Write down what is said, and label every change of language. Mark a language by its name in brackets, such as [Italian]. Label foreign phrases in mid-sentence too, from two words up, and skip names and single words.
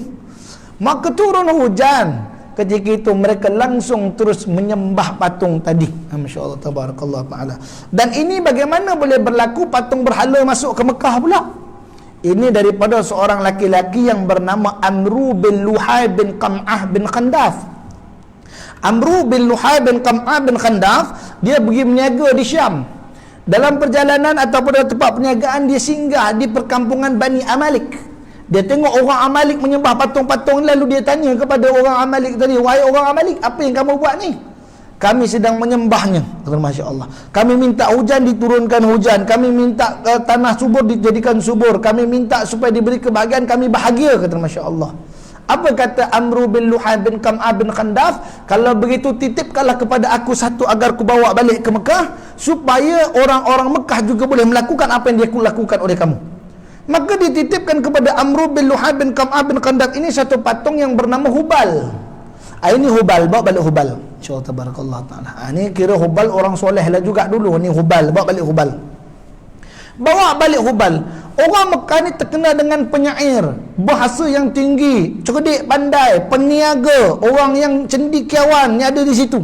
[Malay] Maka turun hujan. Ketika itu mereka langsung terus menyembah patung tadi. [Arabic] ما شاء الله تبارك الله تعالى. [Malay] Dan ini bagaimana boleh berlaku patung berhala masuk ke Mekah pula? Ini daripada seorang laki-laki yang bernama Amru bin Luhai bin Qam'ah bin Khandaf. Amru bin Luhai bin Qam'ah bin Khandaf, dia pergi berniaga di Syam. Dalam perjalanan ataupun dalam tempat perniagaan, dia singgah di perkampungan Bani Amalik. Dia tengok orang Amalik menyembah patung-patung, lalu dia tanya kepada orang Amalik tadi, wahai orang Amalik, apa yang kamu buat ni? Kami sedang menyembahnya. Kata [Arabic] ما شاء الله, [Malay] kami minta hujan diturunkan hujan, kami minta tanah subur dijadikan subur, kami minta supaya diberi kebahagiaan, kami bahagia. Kata [Arabic] ما شاء الله. [Malay] Apa kata Amru bin Luhai bin Kam'ah bin Khandaf? Kalau begitu titipkanlah kepada aku satu agar ku bawa balik ke Mekah, supaya orang-orang Mekah juga boleh melakukan apa yang dia lakukan oleh kamu. Maka dititipkan kepada Amru bin Luhai bin Kam'ah bin Khandaf ini satu patung yang bernama Hubal. Ini Hubal, bawa balik Hubal. [Arabic] إن شاء الله تبارك الله تعالى. [Malay] Ini kira Hubal orang soleh lah juga dulu. Ini Hubal, bawa balik Hubal. Bawa balik Hubal. Orang Mekah ni terkenal dengan penyair, bahasa yang tinggi, cerdik pandai, peniaga, orang yang cendekiawan ni ada di situ.